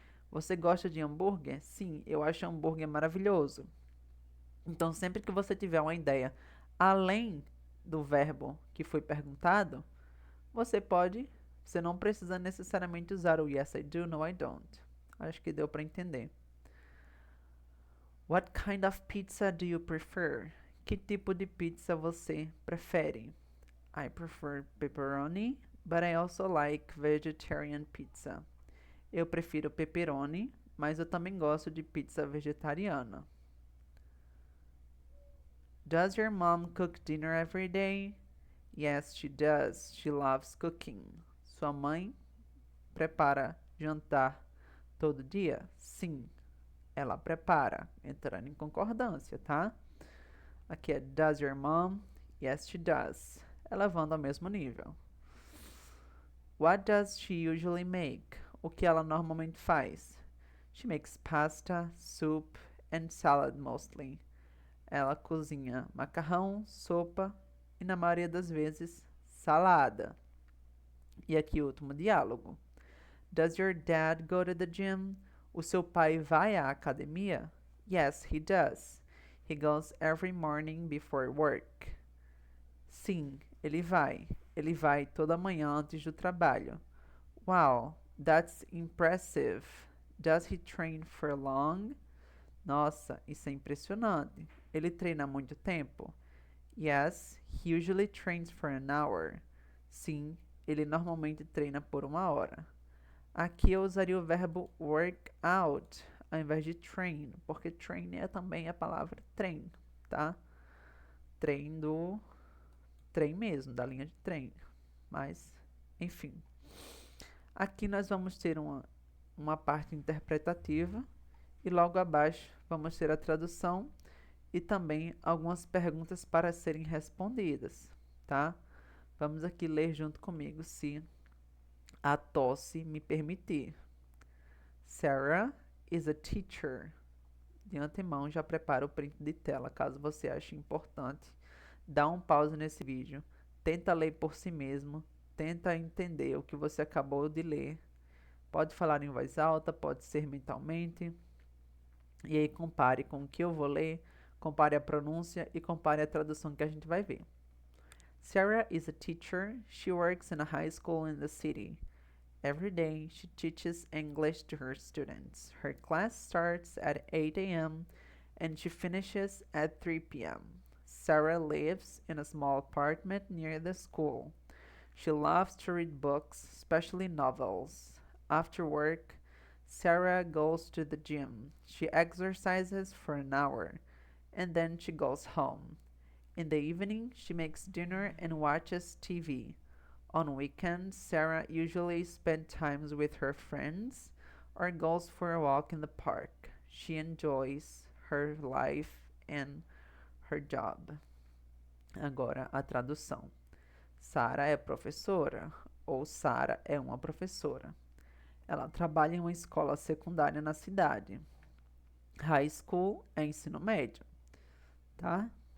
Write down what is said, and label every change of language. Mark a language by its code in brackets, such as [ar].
[pt] Você gosta de hambúrguer? Sim, eu acho hambúrguer maravilhoso. Então, sempre que você tiver uma ideia além do verbo que foi perguntado, você não precisa necessariamente usar o [en] yes I do, no I don't. [pt] Acho que deu para entender. [en] What kind of pizza do you prefer? [pt] Que tipo de pizza você prefere? [en] I prefer pepperoni, but I also like vegetarian pizza. [pt] Eu prefiro pepperoni, mas eu também gosto de pizza vegetariana. [en] Does your mom cook dinner every day? Yes, she does. She loves cooking. [pt] Sua mãe prepara jantar todo dia? Sim, ela prepara. Entrando em concordância, tá? Aqui é [en] does your mom? Yes, she does. [pt] Elevando ao mesmo nível. [en] What does she usually make? [pt] O que ela normalmente faz? [en] She makes pasta, soup, and salad mostly. [pt] Ela cozinha macarrão, sopa e, na maioria das vezes, salada. E aqui o último diálogo. [en] Does your dad go to the gym? [pt] O seu pai vai à academia? [en] Yes, he does. He goes every morning before work. [pt] Sim, ele vai. Ele vai toda manhã antes do trabalho. [en] Wow, that's impressive. Does he train for long? [pt] Nossa, isso é impressionante. Ele treina há muito tempo? [en] Yes, he usually trains for an hour. [pt] Sim, ele normalmente treina por 1 hora. Aqui eu usaria o verbo work out ao invés de train, porque train é também a palavra trem, tá? Trem do trem mesmo, da linha de trem. Mas, enfim. Aqui nós vamos ter uma parte interpretativa e logo abaixo vamos ter a tradução e também algumas perguntas para serem respondidas, tá? Vamos aqui ler junto comigo, se a tosse me permitir. [en] Sarah is a teacher. [pt] De antemão, já prepara o print de tela, caso você ache importante. Dá um pause nesse vídeo, tenta ler por si mesmo, tenta entender o que você acabou de ler. Pode falar em voz alta, pode ser mentalmente. E aí compare com o que eu vou ler, compare a pronúncia e compare a tradução que a gente vai ver. [en] Sarah is a teacher. She works in a high school in the city. Every day, she teaches English to her students. Her class starts at 8 a.m. and she finishes at 3 p.m. Sarah lives in a small apartment near the school. She loves to read books, especially novels. After work, Sarah goes to the gym. She exercises for an hour, and then she goes home. In the evening, she makes dinner and watches TV. On weekends, Sarah usually spends time with her friends or goes for a walk in the park. She enjoys her life and her job. [pt] Agora a tradução. Sarah é professora ou Sarah é uma professora. Ela trabalha em uma escola secundária na cidade. High school é ensino médio, tá?